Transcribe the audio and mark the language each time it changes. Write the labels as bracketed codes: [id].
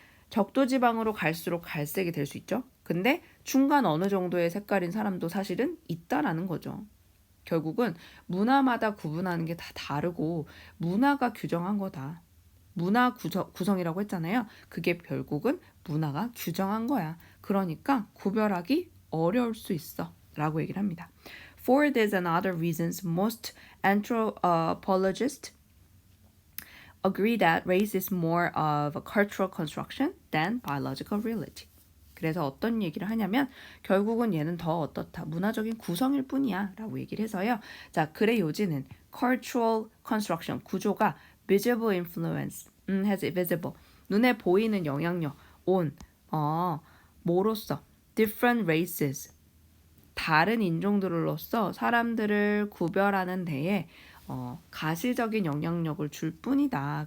[ko] 적도지방으로 갈수록 갈색이 될 수 있죠. 근데 중간 어느 정도의 색깔인 사람도 사실은 있다라는 거죠. 결국은 문화마다 구분하는 게 다 다르고 문화가 규정한 거다. 문화 구성이라고 했잖아요. 그게 결국은 문화가 규정한 거야. 그러니까 구별하기 어려울 수 있어. 라고 얘기를 합니다. [en] For this and other reasons, most anthropologists agree that race is more of a cultural construction than biological reality. [ko] 그래서 어떤 얘기를 하냐면 결국은 얘는 더 어떻다. 문화적인 구성일 뿐이야 라고 얘기를 해서요. 자, 글의 요지는 cultural construction, 구조가 [en] visible influence, has visible, [ko] 눈에 보이는 영향력, on, 뭐로써, [en] different races, [ko] 다른 인종들로서 사람들을 구별하는 데에 가시적인 영향력을 줄 뿐이다.